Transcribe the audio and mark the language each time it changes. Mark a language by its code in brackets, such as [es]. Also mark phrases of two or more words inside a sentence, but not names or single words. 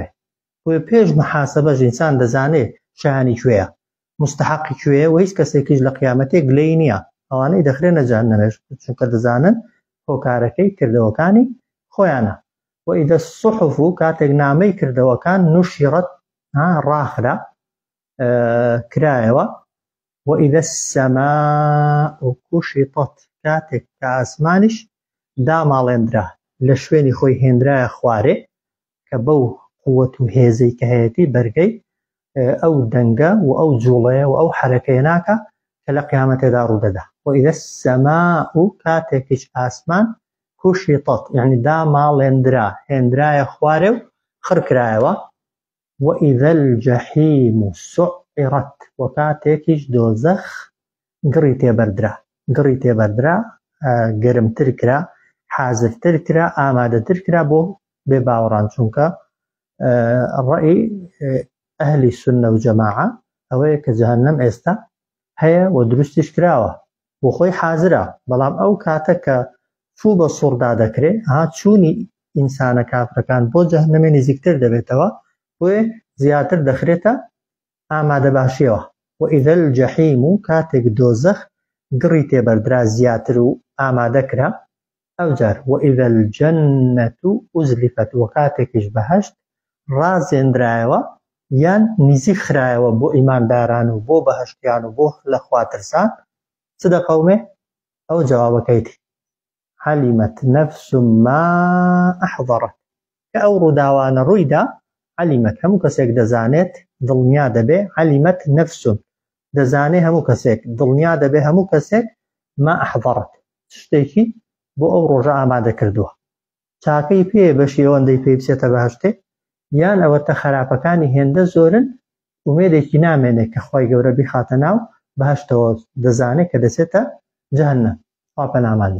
[ckb] بۆیە پێش محاسەبەش ئینسان دەزانێت شایانی کوێیە، مستحقی کوێیە و هیچ کەسێکیش لە قیامەتێ گلەی نییە، ئەوانەی دەخرێنە جەهەنەمێش چونکە دەزانن هۆکارەکەی کردەوەکانی خۆیانە. [ar] وەئیذە الصحف [ckb] کاتێک نامەی کردەوەکان نوشرت ڕاخرا کرایەوە [ar] وإذا السماء كشطت [ckb] كاتك كاسمانش دا ماڵێندرا لە شوێنی خۆی هێنرایە خوارێ کە بەو قووەت و هێزەی کە هەیەی بەرگەی ئەو دەنگە و ئەو جوڵەیە و ئەو حرەکەیە ناکە کە لە قیامەتێدا ڕوودەدا. [ar] وإذا السماء [ckb] کاتێکیش ئاسمان كشطت یعنی دا ماڵێندرا هێنرایە خوارێ و خڕکرایەوە. [ar] وإذا الجحيم سعرت [ckb] وكاتێکیش دۆزەخ گڕی تێبەردرا گەرمتر کرا حازرتر کرا ئامادەتر کرا بۆ بێ باوەڕان چونکە ڕەئی ئەهلی سونە و جەماعە ئەوەیە کە جەهەنەم ئێستا هەیە و دروستیش کراوە بۆ خۆی حازرە بەڵام ئەو کاتە کە چوو بە سوڕدا دەکرێ چوونی ئینسانە کافرەکان بۆ جەهەنەمێ نزیکتر دەبێتەوە بۆیە زیاتر دەخرێتە ئامادە باشیەوە. [ar] وإذا الجحيم [ckb] كاتك دۆزەخ گڕی تێبەردرا زیاتر و ئامادە کرا ئەو جار. [ar] وإذا الجنة أزلفت [ckb] وكاتێکیش بەهەشت ڕازێنرایەوە یان نزیک خرایەوە بۆ ئیمانداران و بۆ بەهەشتیان و بۆ لە خواترسان چ دەقەومێ ئەو جوابەکەیتی [ar] علمت نفس ما أحضرت [ckb] کە ئەو ڕووداوانە ڕوویدا علمت هەموو کەسێک دەزانێت دڵنیا دەبێ [ar] علمت نفس [ckb] دەزانێ هەموو کەسێک دڵنیا دەبێ هەموو کەسێک [ar] ما أحضرت [ckb] شتێکی بۆ ئەو ڕۆژە ئامادە کردووە چاکەی پێ بەشی ئەوەندەی پێی بچێتە بەهەشتێ یان ئەوەتە خراپەکانی هێندە زۆرن ومێدێکی نامێنێت کە خوای گەورە بیخاتە ناو بەهەشتەوە دەزانێت کە دەچێتە جەهەنەم خوا پەناماندا.